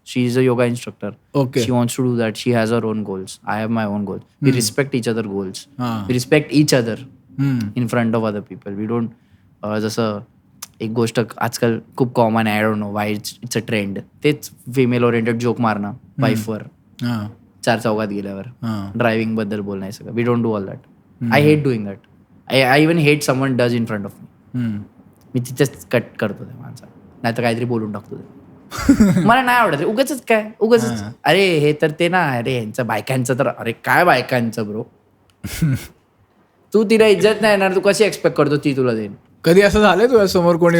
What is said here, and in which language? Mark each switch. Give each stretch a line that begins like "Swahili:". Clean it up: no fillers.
English: She is a yoga instructor. Okay. She wants to do that. She has her own goals. I have my own goals. We respect each other goals. We respect each other in front of other people. We don't
Marathi: जसं एक गोष्ट आजकाल खूप common आहे.
English: I don't know why it's a trend.
Marathi: तेच female oriented joke मारणं वाईफवर 4 चौकात गेल्यावर, ड्रायव्हिंग बद्दल बोलणं, हे सगळं.
English: We don't do all that. I hate doing that. I even hate someone does in front of me.
Marathi: मी तिथेच कट करतो त्या माणसाला, नाही तर काहीतरी बोलून टाकतो. मला नाही आवडत. उगाच काय उगाच. अरे हे तर ते ना, अरे यांचं बायकांचं तर, अरे काय बायकांचं ब्रो. तू तिला इज्जत नाही येणार, तू कशी एक्सपेक्ट करतो ती तुला देईन? कधी असं झालंय तुझ्या समोर कोणी?